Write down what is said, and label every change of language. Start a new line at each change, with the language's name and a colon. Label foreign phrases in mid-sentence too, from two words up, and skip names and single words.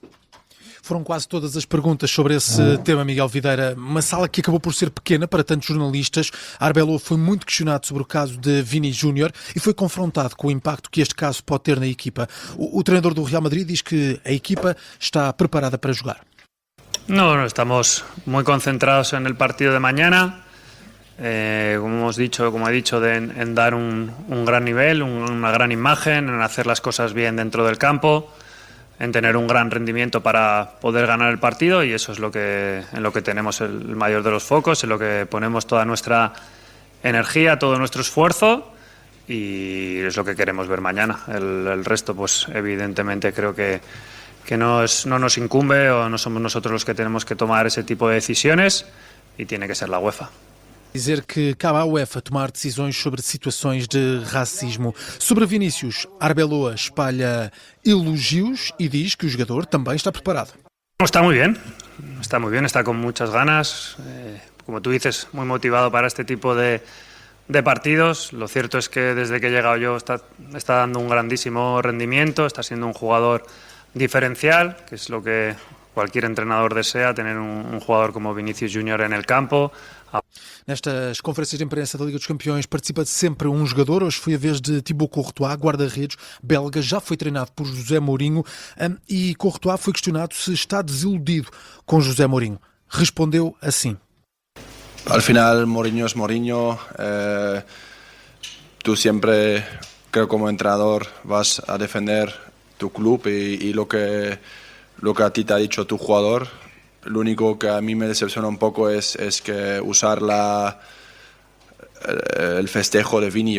Portuguese: Foram quase todas as perguntas sobre esse tema, Miguel Videira. Uma sala que acabou por ser pequena para tantos jornalistas. Arbeloa foi muito questionado sobre o caso de Vini Júnior e foi confrontado com o impacto que este caso pode ter na equipa. O treinador do Real Madrid diz que a equipa está preparada para jogar.
Spanish: No, estamos muy concentrados en el partido de mañana. Como he dicho, en dar un gran nivel, una gran imagen, en hacer las cosas bien dentro del campo, en tener un gran rendimiento para poder ganar el partido, y eso es en lo que tenemos el mayor de los focos, en lo que ponemos toda nuestra energía, todo nuestro esfuerzo, y es lo que queremos ver mañana. El resto, pues evidentemente creo que no nos incumbe, o no somos nosotros los que tenemos que tomar ese tipo de decisiones, y tiene que ser la UEFA.
Portuguese: Dizer que cabe à UEFA tomar decisões sobre situações de racismo. Sobre Vinícius, Arbeloa espalha elogios e diz que o jogador também está preparado.
Spanish: Está muy bien, está con muchas ganas, como tú dices, muy motivado para este tipo de partidos. Lo cierto es que desde que he llegado yo está dando un grandísimo rendimiento, está siendo un jugador diferencial, que es lo que cualquier entrenador desea, tener un jugador como Vinícius Júnior en el campo.
Portuguese: Nestas conferências de imprensa da Liga dos Campeões participa sempre um jogador. Hoje foi a vez de Thibaut Courtois, guarda-redes belga, já foi treinado por José Mourinho, e Courtois foi questionado se está desiludido com José Mourinho. Respondeu assim:
Spanish: Al final Mourinho es Mourinho. Tú siempre, creo, como entrenador vas a defender tu club y lo que a ti te ha dicho tu jugador. Lo único que a mí me decepciona un poco es que usar el festejo de Vini.